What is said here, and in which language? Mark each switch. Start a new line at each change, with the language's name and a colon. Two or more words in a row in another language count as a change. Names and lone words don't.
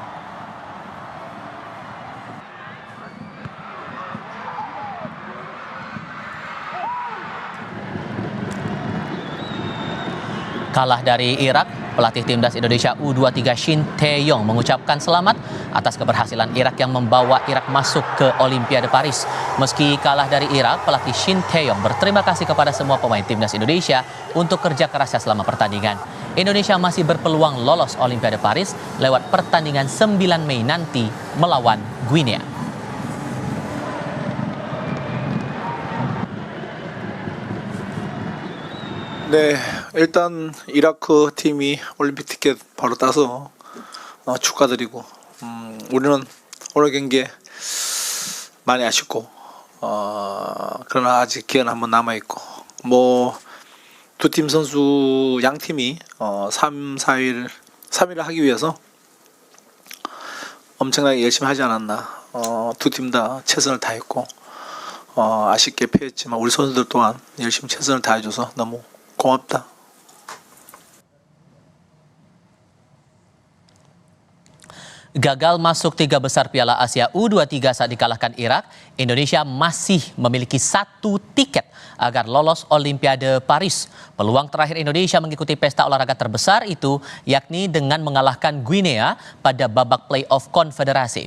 Indonesian: Kalah dari Irak, pelatih timnas Indonesia U23 Shin Tae-yong mengucapkan selamat atas keberhasilan Irak yang membawa Irak masuk ke Olimpiade Paris. Meski kalah dari Irak, pelatih Shin Tae-yong berterima kasih kepada semua pemain timnas Indonesia untuk kerja kerasnya selama pertandingan. Indonesia masih berpeluang lolos Olimpiade Paris lewat pertandingan 9 Mei nanti melawan Guinea.
Korean: 네, 일단 이라크 팀이 올림픽 티켓 바로 따서 축하드리고 우리는 오늘 경기에 많이 아쉽고 그러나 아직 기회는 한번 남아있고 두 팀 선수 양 팀이 3일을 하기 위해서 엄청나게 열심히 하지 않았나. 두 팀 다 최선을 다했고 아쉽게 패했지만 우리 선수들 또한 열심히 최선을 다해줘서 너무 고맙다.
Indonesian: Gagal masuk 3 besar Piala Asia U23 saat dikalahkan Irak, Indonesia masih memiliki 1 tiket agar lolos Olimpiade Paris. Peluang terakhir Indonesia mengikuti pesta olahraga terbesar itu yakni dengan mengalahkan Guinea pada babak play-off konfederasi.